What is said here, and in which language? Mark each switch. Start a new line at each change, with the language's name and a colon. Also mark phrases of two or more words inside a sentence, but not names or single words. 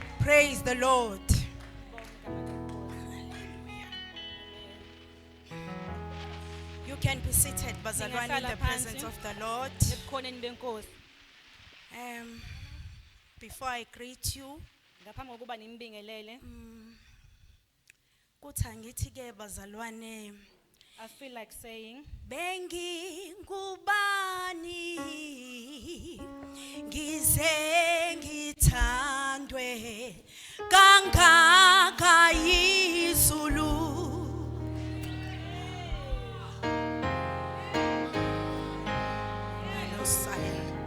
English: Praise the Lord. You can be seated, bazalwane, in the presence of the Lord.
Zulu: ebukhoneni benkosi
English: Before I greet you,
Zulu: ngaphambi kokuba nimbingelele kuthi angithi ke bazalwane,
English: I feel like saying
Zulu: bengi ngubani ngize ngithandwe kangaka yizulu.
English: Hello, Sire.